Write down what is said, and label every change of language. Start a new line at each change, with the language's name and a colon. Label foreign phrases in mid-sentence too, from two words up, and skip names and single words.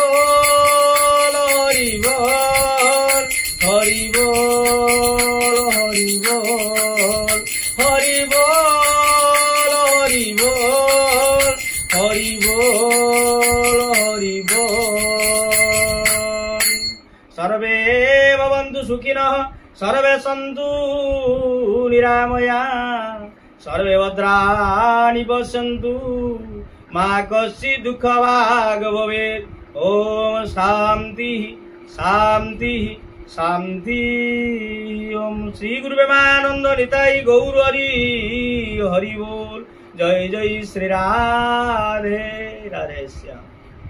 Hindi: बोल हरि बोल हरि बोल हरि बोल हरि बोल हरि बोल हरि बोल।
Sanskrit: सर्वे भवन्तु सुखिनः सर्वे सन्तु निरामया सर्वे भद्राणि पश्यन्तु मा कश्चित् दुःखभाग् भवेत्। ओम शांति शांति शांति।
Hindi: ओम श्री गुरु प्रेमानंद निताई गौर हरि हरि बोल। जय जय श्री राधे राधे श्याम।